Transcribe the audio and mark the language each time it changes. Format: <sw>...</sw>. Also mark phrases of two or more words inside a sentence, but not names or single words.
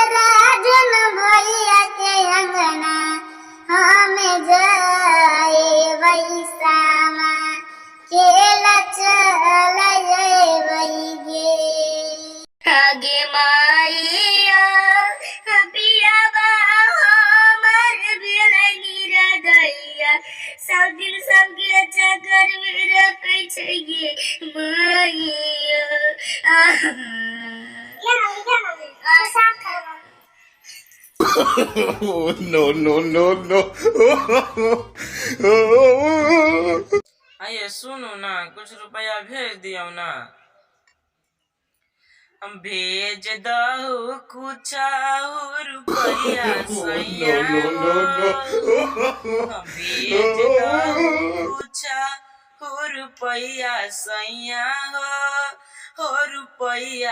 <mai>राजन भैया के अंगना हमें जाए बई सामा खेला चलय बई गे आगे माइया पियाबा हमर बेलनी रगैया सब दिन सबके चक्कर में रखै छै गे माइया</mai> <en>Oh, no, no, no, no.</en> <mai>आइए सुनो ना कुछ रुपया भेज दियो ना हम भेज दहु कुछ रुपया सैया</mai> <en>No, no, no,</en> <mai>हम भेज दहु कुछ रुपया सैया हो रुपया</mai>